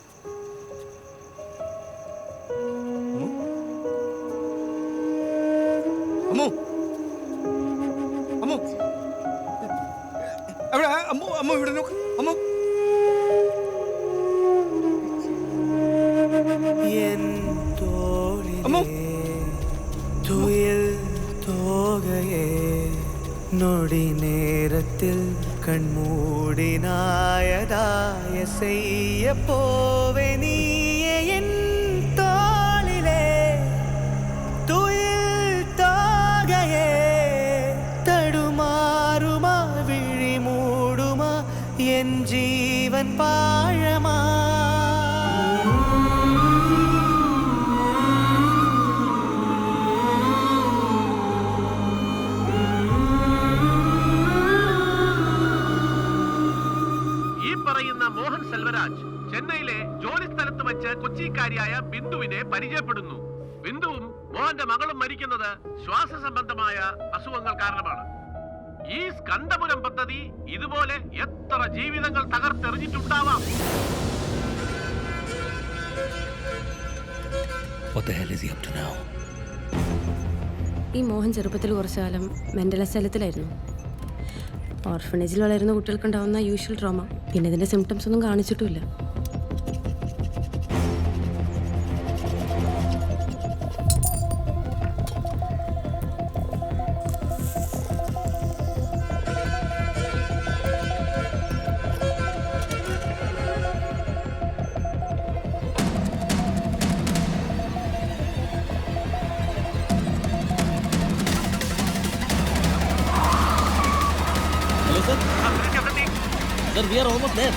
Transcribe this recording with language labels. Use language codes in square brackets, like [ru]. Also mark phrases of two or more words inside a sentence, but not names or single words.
[ml] അമ്മോ, അമ്മോ, അവിടെ അമ്മോ, അമ്മോ ഇവിടെ നോക്ക്. അമ്മോ, അമ്മോ, [ta] துயில் தோகையே நொடி நேரத்தில் கண்மூடினாயதாய செய்ய போவே நீயே என் தோளிலே துயில் தோகையே தடுமாறுமா விழி மூடுமா என் ஜீவன் பாழமா [ml] മോഹൻ സെൽവരാജ് ചെന്നൈയിലെ ജോലി സ്ഥലത്ത് വെച്ച് കൊച്ചിക്കാരിയായ ബിന്ദുവിനെ പരിചയപ്പെടുന്നു. ബിന്ദുവും മോഹൻ അവന്റെ മകളും മരിക്കുന്നത് ശ്വാസ സംബന്ധമായ അസുഖങ്ങൾ കാരണമാണ്. ഈ സ്കന്ദപുരം പദ്ധതി ഇതുപോലെ എത്ര ജീവിതങ്ങൾ തകർത്തെറിഞ്ഞിട്ടുണ്ടാവാം. [en] What the hell is he up to now? [ml] ഈ മോഹൻ ചെറുപ്പത്തിൽ കുറച്ചു കാലം [en] mental asylum. [ml] ഓർഫനേജിൽ വളരുന്ന കുട്ടികൾക്കുണ്ടാവുന്ന [en] usual trauma. [ml] പിന്നെ ഇതിൻ്റെ സിംറ്റംസ് ഒന്നും കാണിച്ചിട്ടുമില്ല. [en] Sir, we are almost there.